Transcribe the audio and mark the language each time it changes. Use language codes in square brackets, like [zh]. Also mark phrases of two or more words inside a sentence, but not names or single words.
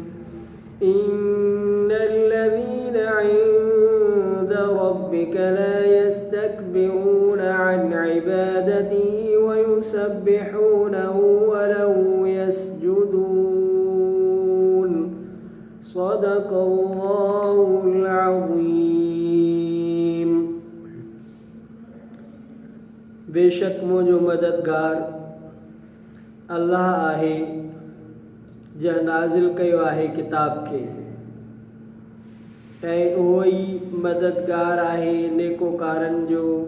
[ar] إن الذين عند ربك لا يستكبرون عن عبادته ويسبحونه وله يسجدون. صدق الله العظيم. [sd] बेशक मुझो मददगार अल्लाह आहे जंहिं नाज़िल कयो आहे किताब खे ऐं उहो ई मददगार आहे नेकोकारनि जो